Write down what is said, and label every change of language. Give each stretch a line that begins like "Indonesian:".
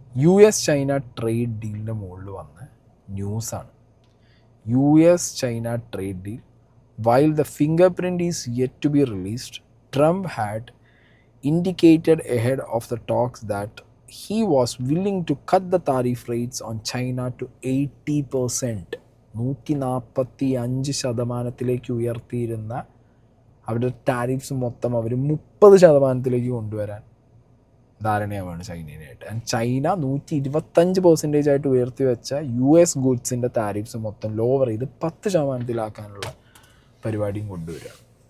Malayalam: US China trade ഡീലിൻ്റെ മുകളിൽ വന്ന ന്യൂസാണ്.
English: US-China trade deal. While the fingerprint is yet to be released, Trump had indicated ahead of the talks that he was willing to cut the tariff rates on China to 80%.
Malayalam: 145% ഉയർത്തിയിരുന്ന അവരുടെ tariffs മൊത്തം അവർ 30% കൊണ്ടുവരാൻ ധാരണയാവാണ് ചൈനയായിട്ട്. And China 125% ആയിട്ട് ഉയർത്തി വെച്ച US ഗുഡ്സിൻ്റെ tariffs മൊത്തം lower ചെയ്ത് 10% പരിപാടിയും കൊണ്ടുവരികയാണ്.